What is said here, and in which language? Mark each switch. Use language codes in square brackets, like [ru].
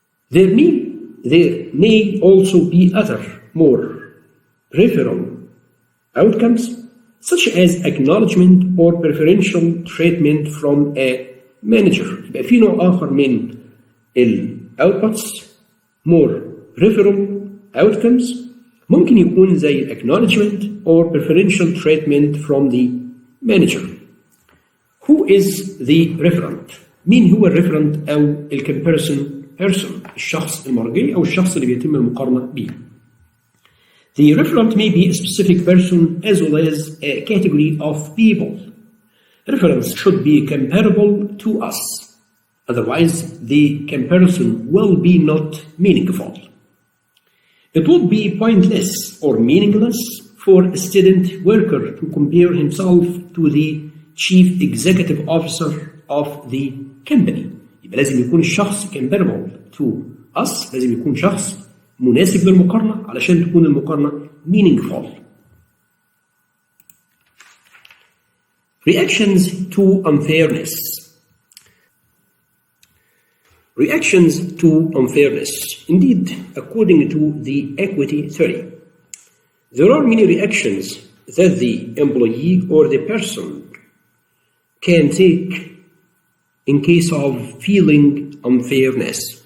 [en] There may also be other more referral outcomes, such as acknowledgement or preferential treatment from a manager. [ar] يبقى في نوع آخر من [en] outputs more referral outcomes [ar] ممكن يكون زي [en] acknowledgement or preferential treatment from the manager. Who is the referent? [ar] مين هو الريفرنت أو [en] comparison person؟ [ar] الشخص المرجعي أو الشخص اللي بيتم المقارنة به. [en] The referent may be a specific person as well as a category of people. Reference should be comparable to us. Otherwise, the comparison will be not meaningful. It would be pointless or meaningless for a student worker to compare himself to the chief executive officer of the company. [ar] يبقى لازم يكون الشخص [en] comparable to us، [ar] لازم يكون شخص مناسب للمقارنة علشان تكون المقارنة meaningful. [en] Reactions to unfairness. Reactions to unfairness. Indeed, according to the equity theory, there are many reactions that the employee or the person can take in case of feeling unfairness.